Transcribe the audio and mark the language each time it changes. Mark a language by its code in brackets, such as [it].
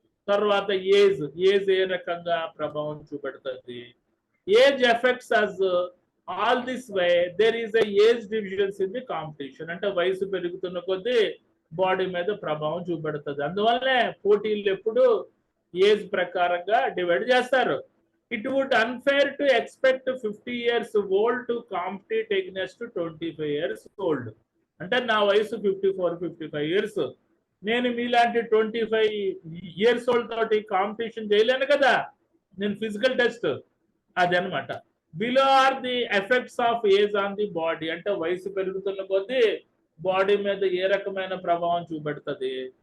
[te] తర్వాత ఏజ్ ఏ రకంగా ప్రభావం చూపెడుతుంది. [en] Age effects as all this way there is a age divisions in the competition. [te] అంటే వయసు పెరుగుతున్న కొద్దీ బాడీ మీద ప్రభావం చూపెడుతుంది. అందువల్లనే పోటీలు ఎప్పుడు ఏజ్ ప్రకారంగా డివైడ్ చేస్తారు. [en] It would unfair to expect 50 years old to compete against 25 years old. [te] అంటే నా వయసు 54-55 ఇయర్స్, నేను మీలాంటి 25 ఇయర్స్ ఓల్డ్ తోటి కాంపిటీషన్ చేయలేను కదా. నేను ఫిజికల్ టెస్ట్ అది అనమాట. [en] Below are the effects of age on the body. [te] అంటే వయసు పెరుగుతున్న కొద్దీ బాడీ మీద ఏ రకమైన ప్రభావం చూపెడుతుంది.